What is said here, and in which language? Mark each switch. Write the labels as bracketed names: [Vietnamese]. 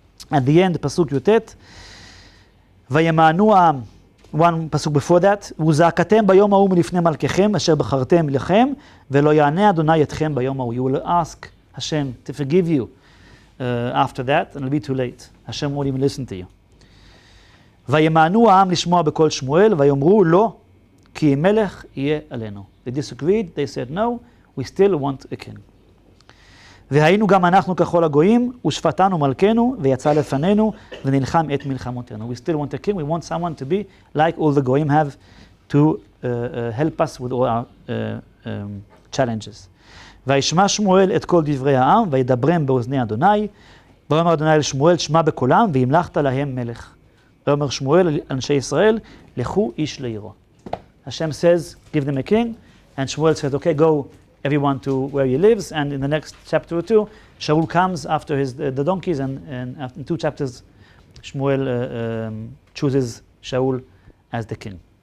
[Hebrew] At the end, פסוק י"ט, וימענו העם, one פסוק before that, וזעקתם ביום ההוא מלפני מלככם, אשר בחרתם לכם, ולא יענה אדוני אתכם ביום ההוא. [English] You will ask Hashem to forgive you after that, and it'll be too late. Hashem won't even listen to you. [Hebrew] וימענו העם לשמוע בקול שמואל, ויאמרו לא, כי מלך יהיה עלינו. [English] They disagreed, they said no, we still want a king. [Hebrew] והיינו גם אנחנו ככל הגויים, ושפטנו מלכנו, ויצא לפנינו, ונלחם את מלחמותינו. [English] We still want a king, we want someone to be like all the goyim have to help us with all our challenges. [Hebrew] וישמע שמואל את כל דברי העם, וידברם באוזני אדוני, ויאמר אדוני אל שמואל, שמע בקולם, והמלכת להם מלך. ויאמר שמואל אנשי ישראל, לכו איש לעירו. [English] Hashem says, give them a king, and Shmuel says, okay, go everyone to where he lives, and in the next chapter or two, Shaul comes after the donkeys, and in 2 chapters, Shmuel chooses Shaul as the king.